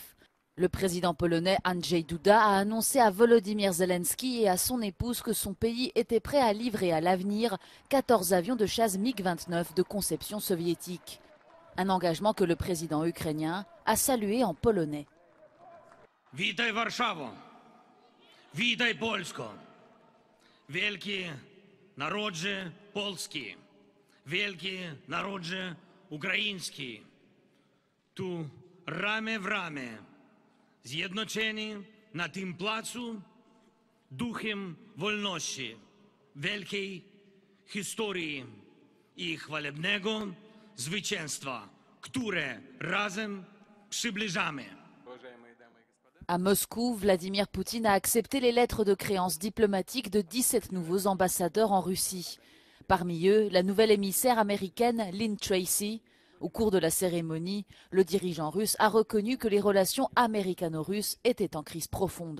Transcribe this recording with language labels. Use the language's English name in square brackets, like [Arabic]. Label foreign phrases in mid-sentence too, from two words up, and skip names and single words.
[French] Le président polonais Andrzej Duda a annoncé à Volodymyr Zelensky et à son épouse que son pays était prêt à livrer à l'avenir 14 avions de chasse MiG-29 de conception soviétique. Un engagement que le président ukrainien a salué en polonais. [Polish] Witaj Warszawo, witaj Polsko, wielki narodzie polski, wielki narodzie ukraiński, tu ramię w ramię, zjednoczeni na tym placu duchem wolności, wielkiej historii i chwalebnego zwycięstwa, które razem przybliżamy. [French] À Moscou, Vladimir Poutine a accepté les lettres de créance diplomatique de 17 nouveaux ambassadeurs en Russie. Parmi eux, la nouvelle émissaire américaine Lynn Tracy. Au cours de la cérémonie, le dirigeant russe a reconnu que les relations américano-russes étaient en crise profonde.